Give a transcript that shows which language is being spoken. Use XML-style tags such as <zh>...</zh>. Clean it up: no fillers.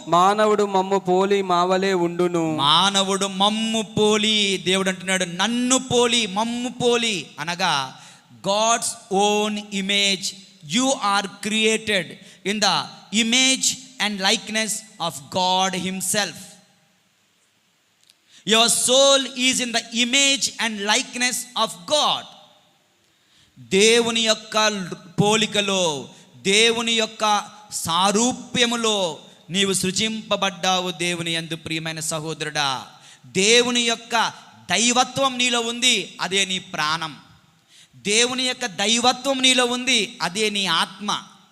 <te>మానవుడు మమ్ము పోలి మావలే ఉండును. మానవుడు మమ్ము పోలి, దేవుడు అంటున్నాడు నన్ను పోలి, మమ్ము పోలి అనగా</te> <en>God's own image. You are created in the image and likeness of God himself. Your soul is in the image and likeness of God.</en> <te>దేవుని యొక్క పోలికలో, దేవుని యొక్క సారూప్యములో నీవు సృజింపబడ్డావు. దేవుని యందు ప్రియమైన సహోదరుడా, దేవుని యొక్క దైవత్వం నీలో ఉంది, అదే నీ ప్రాణం. దేవుని యొక్క దైవత్వం నీలో ఉంది, అదే నీ ఆత్మ.</te>